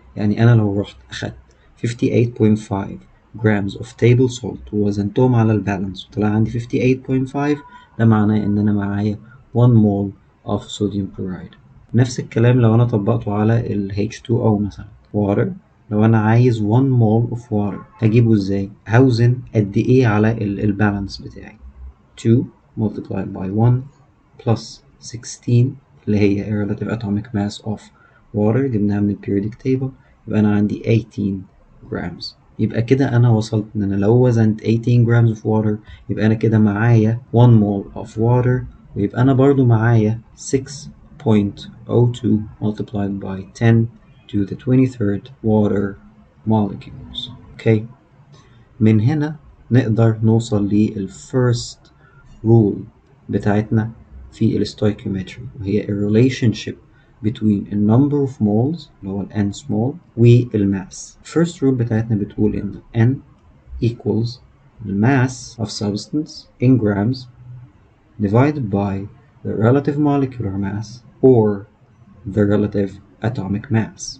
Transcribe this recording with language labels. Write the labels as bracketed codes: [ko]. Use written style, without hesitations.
[ar] يعني أنا لو رحت أخدت [en] 58.5 grams of table salt [ar] ووزنتهم على البالانس وطلع عندي 58.5، ده معناه إن أنا معايا [en] 1 mole of sodium chloride. [ar] نفس الكلام لو أنا طبقته على ال H2O مثلا water. لو أنا عايز [en] 1 mole of water [ar] هجيبه إزاي؟ هوزن قد إيه على البالانس بتاعي. [en] 2 multiplied by 1 plus 16 [ar] اللي هي [en] relative atomic mass of [ar] water جبناها من periodic table، يبقى أنا عندي 18 grams. يبقى كده أنا وصلت إن أنا لو وزنت [en] 18 grams of water [ar] يبقى أنا كده معايا [en] 1 mole of water، [ar] ويبقى أنا برضو معايا [en] 6.02 multiplied by 10 to the 23rd water molecules. Okay. [ar] من هنا نقدر نوصل للفيرست rule بتاعتنا في الستويكيومتري، وهي [en] a relationship between a number of moles [ar] اللي هو ال n small والماس. [en] first rule [ar] بتاعتنا بتقول إن [en] n equals the mass of substance in grams divided by the relative molecular mass or the relative atomic mass.